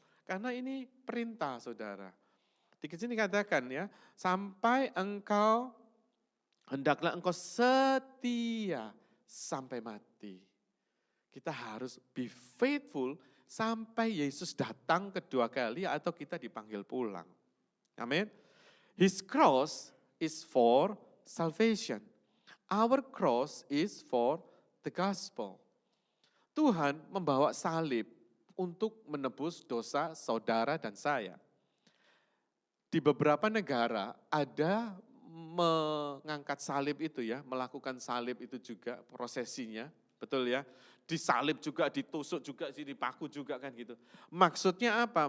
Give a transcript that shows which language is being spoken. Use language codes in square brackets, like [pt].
[id] Karena ini perintah saudara. Di sini katakan ya, sampai hendaklah engkau setia sampai mati. Kita harus [en] be faithful [id] sampai Yesus datang kedua kali atau kita dipanggil pulang. Amin. [en] His cross is for salvation. Our cross is for the gospel. [id] Tuhan membawa salib untuk menebus dosa saudara dan saya. Di beberapa negara ada mengangkat salib itu ya, melakukan salib itu juga prosesinya betul ya? Disalib juga, ditusuk juga, dipaku juga kan gitu. Maksudnya apa?